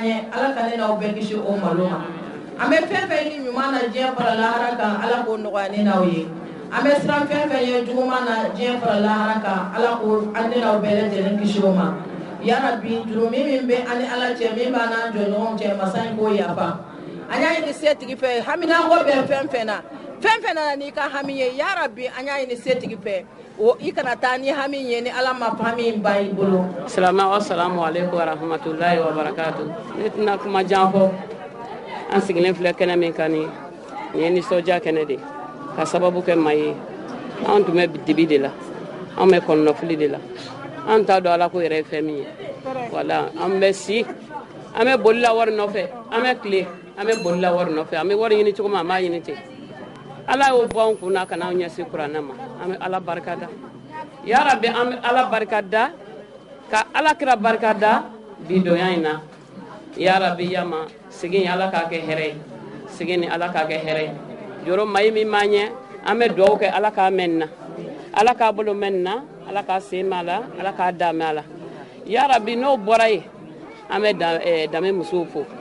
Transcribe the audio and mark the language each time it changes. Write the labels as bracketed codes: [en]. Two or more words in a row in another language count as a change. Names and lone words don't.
[bm] ɲɛ Ala ka ne n'aw bɛɛ kisi o malo ma an bɛ fɛn fɛn ɲini ɲuman na diɲɛ fara lahara kan Ala k'o nɔgɔya ne n'aw ye an bɛ siran fɛn fɛn ye juguman na diɲɛ fara lahara kan Ala k'o an ne n'aw bɛɛ lajɛlen kisi o ma [ar] يا رب [bm] jurumi min bɛ an ni Ala cɛ min b'an n'an jɔɲɔgɔnw cɛ masa in k'o yafa an y'a ɲini setigi fɛ haminanko bɛ fɛn fɛn na n'i ka hami ye [ar] يا رب [bm] an y'a ɲini setigi fɛ o i kana taa ni hami ye ni Ala ma hami in ban i bolo. [ar] السلام عليكم ورحمة الله وبركاته. [bm] Ne tɛna kuma jan fɔ an sigilen filɛ kɛnɛ min kan nin ye nisɔndiya kɛnɛ de ka sababu kɛ maa ye an tun bɛ dibi de la an bɛ kɔnɔnafili de la an t'a dɔn Ala ko yɛrɛ ye fɛn min ye wala an bɛ si an bɛ boli la wari nɔfɛ an bɛ tile an bɛ boli la wari nɔfɛ an bɛ wari ɲini cogo min an b'a ɲini ten Ala y'o bɔ an kunna ka n'an ɲɛsin kuranɛ ma an bɛ Ala barika da [ar] يا رب [bm] an bɛ Ala barika da ka Ala kira barika da bi donya in na [ar] يا رب [bm] yama segin Ala k'a kɛ hɛrɛ ye segin ni Ala k'a kɛ hɛrɛ ye joro mayi min ma ɲɛ an bɛ dugawu kɛ Ala k'a mɛn na Ala k'a bolo mɛn na Ala k'a sen mɛn a la Ala k'a da mɛn a la [ar] يا رب [bm] n'o bɔra ye an bɛ Dame musow fo